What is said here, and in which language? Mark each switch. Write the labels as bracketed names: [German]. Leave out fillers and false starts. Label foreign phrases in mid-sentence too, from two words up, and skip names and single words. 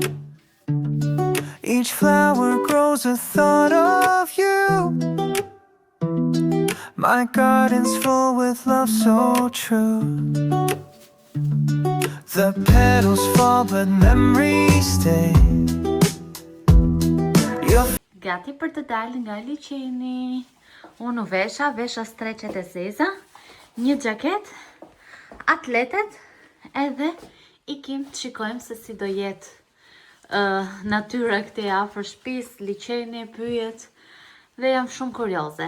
[English] Each flower grows a thought of you. My garden's full with love so true. The petals fall but memories stay. Your [Albanian] Gati për të dalë nga liçeni. Unë vesha streqet e zeza, një xhaket, atletet, edhe ikim të shikojmë se si do jetë natyra këtej afër shtëpisë, liçeni, pyjet, dhe jam shumë kurioze.